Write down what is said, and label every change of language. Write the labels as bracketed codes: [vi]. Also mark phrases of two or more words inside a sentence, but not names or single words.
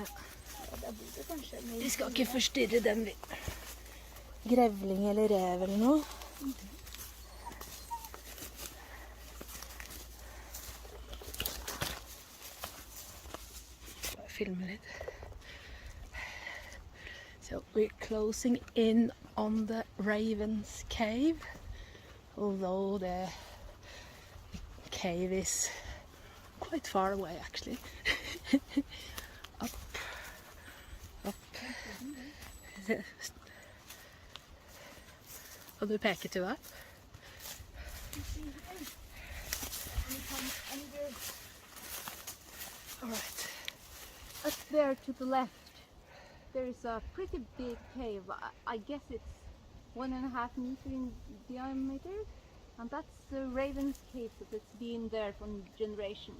[no] Ja, der bor det kanskje. Vi skal ikke forstyrre dem. Grevling eller rev eller noe. Bare filme litt. [en] So we're closing in on the Raven's Cave, although the cave is quite far away actually. Up. [no] Og du peker til hva? [en] All right. Up there to the left, there is a pretty big cave. I guess it's 1.5 meters in diameter, and that's the Raven's Cave that's been there for generations.